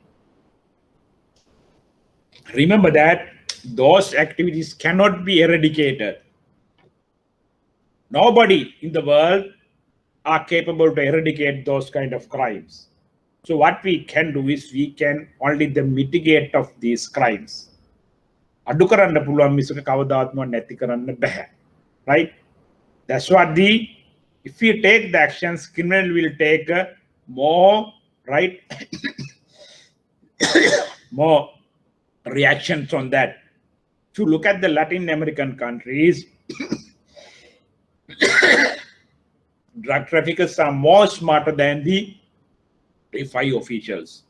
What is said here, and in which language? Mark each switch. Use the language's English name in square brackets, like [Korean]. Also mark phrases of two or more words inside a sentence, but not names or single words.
[English] Remember that those activities cannot be eradicated. Nobody in the world are capable to eradicate those kind of crimes. So what we can do is we can only the mitigate of these crimes. [Sinhala] අඩු කරන්න පුළුවන් මිසක කවදාවත්ම නැති කරන්න බෑ, [English] right? That's what the If we take the actions, criminal will take more, right? more reactions on that. If you look at the Latin American countries, drug traffickers are more smarter than the FIU officials.